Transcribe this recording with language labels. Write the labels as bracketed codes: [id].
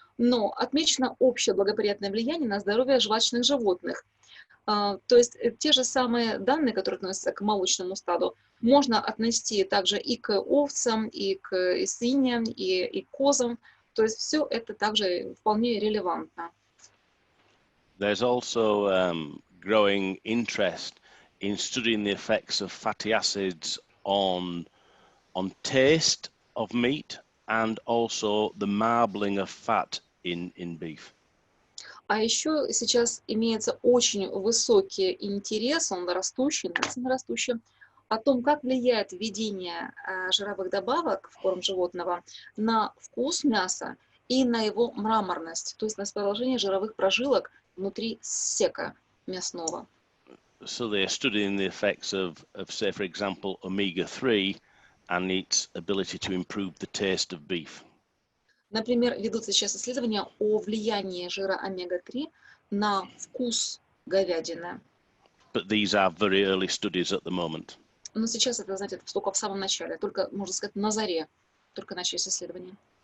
[ru] Но отмечено общее благоприятное влияние на здоровье жвачных животных. То есть те же самые данные, которые относятся к молочному стаду, можно отнести также и к овцам, и к свиньям, и к козам. То есть все это также вполне релевантно. [en] There's also growing interest in studying the effects of fatty acids on taste of meat and also the marbling of fat in beef. [ru] А еще сейчас имеется очень высокий интерес, он растущий, о том, как влияет введение жировых добавок в корм животного на вкус мяса и на его мраморность, то есть на расположение жировых прожилок внутри сека мясного. [en] So they're studying the effects of, say, for example, omega-3 and its ability to improve the taste of beef. [ru] Например, ведутся сейчас исследования о влиянии жира омега-3 на вкус говядины. [en] But these are very early studies at the moment. [ru] Но сейчас это, знаете, только в самом начале, только, можно сказать, на заре, только начались исследования.